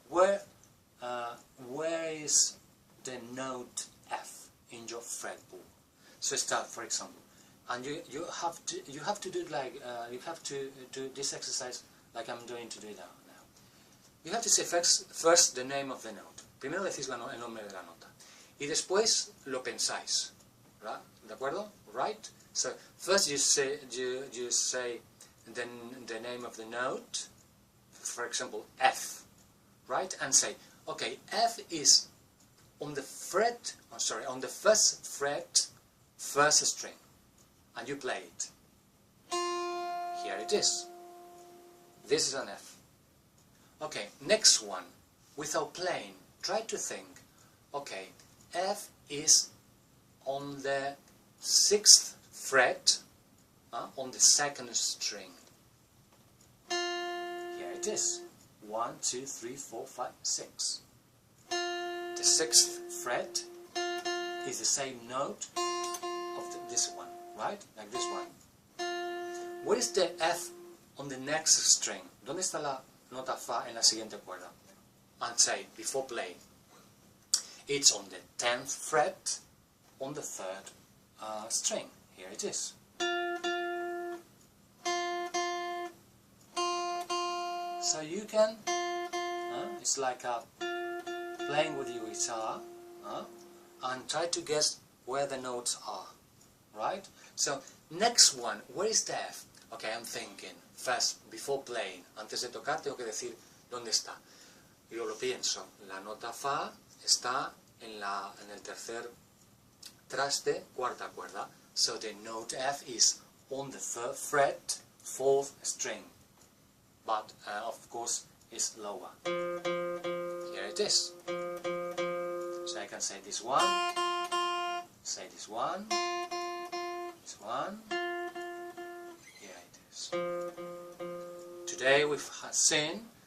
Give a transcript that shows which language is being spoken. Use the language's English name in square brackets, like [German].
[English] Where is the note F in your fretboard? So start, for example, and you have to do it like you have to do this exercise like I'm going to do it now. You have to say first the name of the note. [Spanish] Primero decís el nombre de la nota y después lo pensáis, ¿verdad? ¿De acuerdo? [English] Right? So first you say the name of the note, for example F, right? And say, okay, F is on the fret, on the first fret, first string, and you play it. Here it is. This is an F. Okay, next one, without playing, try to think, okay, F is on the 6th fret, on the 2nd string. Here it is. 1, 2, 3, 4, 5, 6. The 6th fret is the same note of this one, right? Like this one. Where is the F on the next string? [Spanish] ¿Dónde está la nota Fa en la siguiente cuerda? [English] And say, before playing, it's on the 10th fret on the 3rd string. Here it is. So you can, it's like playing with your guitar, and try to guess where the notes are, right? So next one, where is the F? Okay, I'm thinking, first, before playing, [Spanish] antes de tocar tengo que decir dónde está. Yo lo pienso, la nota Fa está en el tercer traste, cuarta cuerda. [English] So the note F is on the 3rd fret, 4th string. But of course it's lower. Here it is. So I can say this one, say this one, here it is. Today we've seen